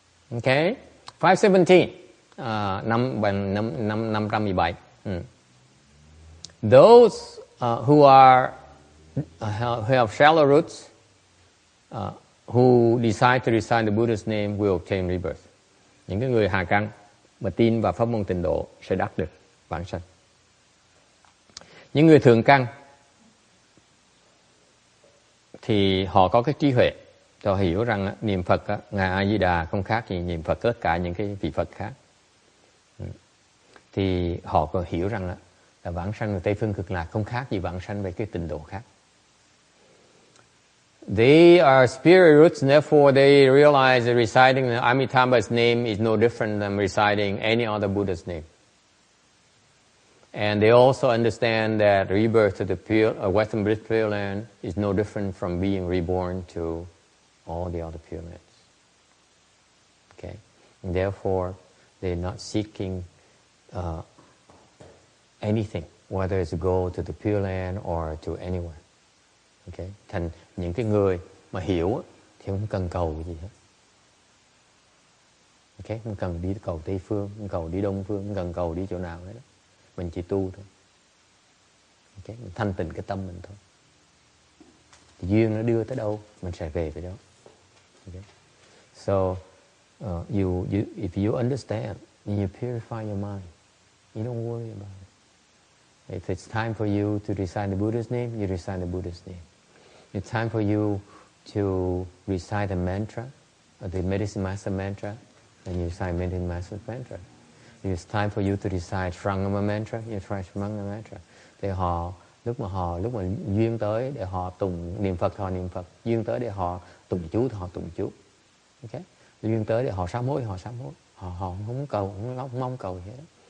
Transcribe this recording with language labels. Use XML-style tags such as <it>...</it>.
<en>Okay. 517. 517. Those who have shallow roots, who decide to recite the Buddha's name will obtain rebirth.</en> <vi>Những cái người hà căn mà tin vào pháp môn tịnh độ sẽ đắc được vãng sanh. Những người thượng căn thì họ có cái trí huệ, họ hiểu rằng niệm Phật ngài A Di Đà không khác gì niệm Phật tất cả những cái vị Phật khác. Thì họ có hiểu rằng là vãng sanh về Tây phương cực lạc không khác gì vãng sanh về cái tịnh độ khác.</vi> <en>They are spirit roots, and therefore they realize that reciting the Amitabha's name is no different than reciting any other Buddha's name. And they also understand that rebirth to the Western British Pureland is no different from being reborn to all the other Purelands. Okay? And therefore, they're not seeking anything, whether it's to go to the Pureland or to anywhere. Okay?</en> <vi>Thành những cái người mà hiểu thì không cần cầu gì hết. Okay? Không cần đi cầu Tây phương, không cần đi Đông phương, không cần cầu đi chỗ nào hết. Mình chỉ tu thôi. Okay? Mình thanh tịnh cái tâm mình thôi. Thì duyên nó đưa tới đâu, mình sẽ về tới đó.</vi> <en>Okay? So, if you understand, and you purify your mind, you don't worry about it. If it's time for you to recite the Buddha's name, you recite the Buddha's name. It's time for you to recite the mantra, or the medicine master mantra, and you recite medicine master's mantra. If it's time for you to recite Shrangama mantra, you recite Shrangama mantra.</en> <vi>Thì lúc mà duyên tới để họ tụng niệm Phật, họ niệm Phật. Duyên tới để họ tụng chú thì họ tụng chú. Okay? Duyên tới để họ sám hối, họ sám hối. Họ không cầu, không mong cầu gì hết.</vi>